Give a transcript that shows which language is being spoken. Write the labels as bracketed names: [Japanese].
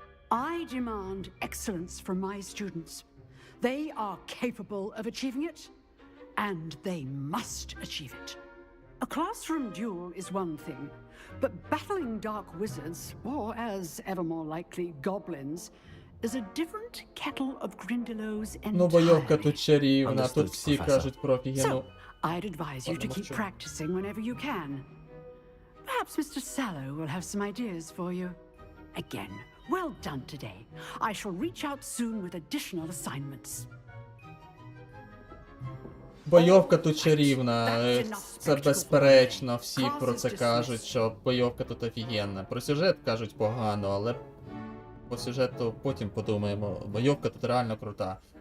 [English] I demand excellence from my students. They are capable of achieving it, and they must achieve it. A classroom duel is one thing, but battling dark wizards, or as ever more likely, goblins, is a different kettle of Grindylows entirely. [Ukrainian] Ну, бойовка тут чарівна, тут всі кажуть про офігенну. [English] So, I'd advise you to keep practicing whenever you can. Perhaps Mr. Sallow will have some ideas for you. Again, well done today. I shall reach out soon with additional assignments. [Ukrainian] Бойовка тут чарівна, це безперечно, всі про це кажуть, що бойовка тут офігенна. Про сюжет кажуть погано, але по сюжету потім подумаємо. Бойовка тут реально крута.